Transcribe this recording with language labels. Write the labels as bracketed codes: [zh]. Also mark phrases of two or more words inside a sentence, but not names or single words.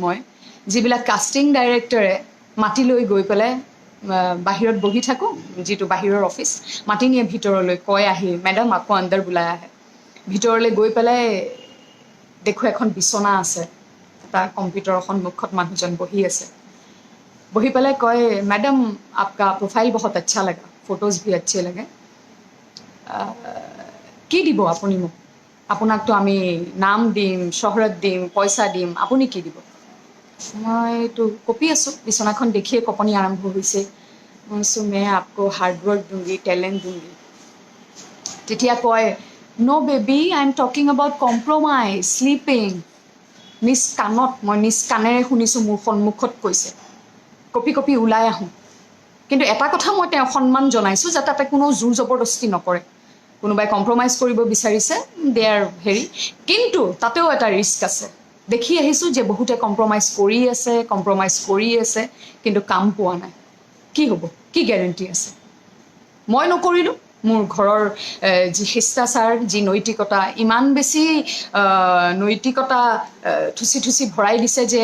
[as] মই যিবিলাক কাষ্টিং ডাইৰেক্টৰে মাতি লৈ গৈ পেলাই বাহিৰত বহি থাকোঁ যিটো বাহিৰৰ অফিচ মাতি নিয়ে ভিতৰলৈ কয় আহি মেডাম আকৌ আণ্ডাৰ বুলাই আহে ভিতৰলৈ গৈ পেলাই দেখোঁ এখন বিচনা আছে এটা কম্পিউটাৰৰ সন্মুখত মানুহজন বহি আছে বহি পেলাই কয় [hi] मैडम आपका प्रोफाइल बहुत अच्छा लगा फोटोज भी अच्छे लगे [as] কি দিব আপুনি মোক আপোনাকতো আমি নাম দিম চহৰত দিম পইচা দিম আপুনি কি দিব মইতো কপি আছোঁ বিচনাখন দেখিয়ে কপনি আৰম্ভ হৈছে মই কৈছোঁ [hi] मैं आपको [en] hard work [hi] दूंगी टैलेंट दूंगी [as] তেতিয়া কয় [en] no baby I am talking about compromise sleeping [as] নিজ কাণত মই নিজ কাণেৰে শুনিছোঁ মোৰ সন্মুখত কৈছে কপি কপি ওলাই আহোঁ কিন্তু এটা কথা মই তেওঁ সন্মান জনাইছোঁ যে তাতে কোনো জোৰ জবৰদস্তি নকৰে কোনোবাই কম্প্ৰমাইজ কৰিব বিচাৰিছে দেয়াৰ হেৰি কিন্তু তাতেও এটা ৰিস্ক আছে দেখি আহিছোঁ যে বহুতে কম্প্ৰমাইজ কৰি আছে কিন্তু কাম পোৱা নাই কি হ'ব কি গেৰেণ্টি আছে মই নকৰিলোঁ মোৰ ঘৰৰ যি শিষ্টাচাৰ যি নৈতিকতা ইমান বেছি নৈতিকতা থুচি ভৰাই দিছে যে